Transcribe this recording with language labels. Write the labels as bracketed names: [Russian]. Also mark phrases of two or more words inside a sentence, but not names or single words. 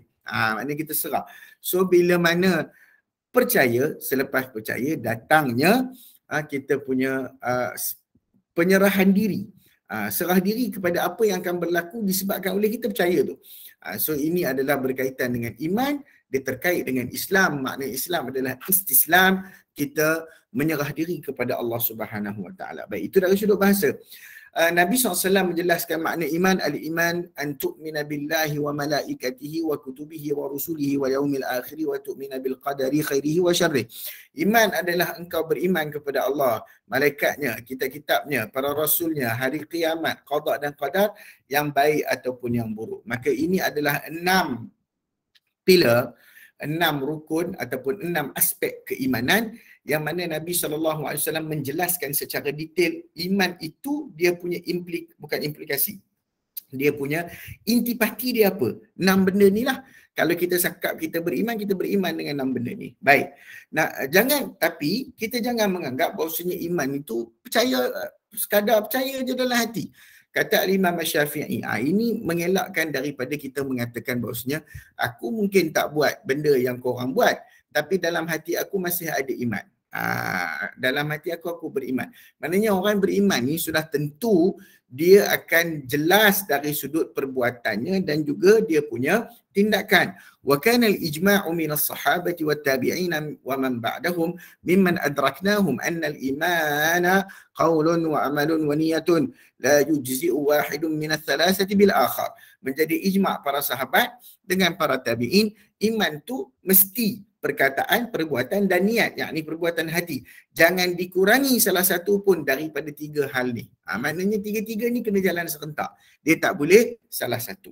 [Malay] Maknanya kita serah. So bila mana percaya, selepas percaya datangnya kita punya penyerahan diri. Serah diri kepada apa yang akan berlaku disebabkan oleh kita percaya tu. So ini adalah berkaitan dengan iman, dia terkait dengan Islam. Makna Islam adalah istislam, kita menyerah diri kepada Allah [Arabic] سبحانه وتعالى. [Malay] Baik, itu dari sudut bahasa. Nabi SAW menjelaskan makna iman. [Arabic] الإيمان أن تؤمن بالله وملائكته وكتبه ورسله واليوم الآخر وتؤمن بالقدر خيره وشره. [Malay] Iman adalah engkau beriman kepada Allah, malaikatnya, kitab-kitabnya, para rasulnya, hari kiamat, qada dan qadar, yang baik ataupun yang buruk. Maka ini adalah 6 pilar, 6 rukun ataupun 6 aspek keimanan yang mana Nabi SAW menjelaskan secara detail. Iman itu dia punya bukan implikasi, dia punya intipati dia apa? 6 benda ni lah. Kalau kita cakap kita beriman dengan 6 benda ni. Baik. Nah, tapi kita jangan menganggap bahawasanya iman itu sekadar percaya je dalam hati. Kata Imam Syafi'i, ini mengelakkan daripada kita mengatakan bahawasanya aku mungkin tak buat benda yang korang buat, tapi dalam hati aku masih ada iman. Dalam hati aku beriman. Maknanya orang beriman ni sudah tentu dia akan jelas dari sudut perbuatannya dan juga dia punya tindakan. [Arabic] وكان الإجماع من الصحابة والتابعين ومن بعدهم ممن أدركناهم أن الإيمان قول وعمل ونية لا يجزئ واحد من الثلاثة بالآخر. [Malay] Menjadi ijma' para sahabat dengan para tabi'in, iman tu mesti perkataan, perbuatan dan niat, yakni perbuatan hati. Jangan dikurangi salah satu pun daripada tiga hal ni. Maknanya tiga-tiga ni kena jalan serentak. Dia tak boleh salah satu.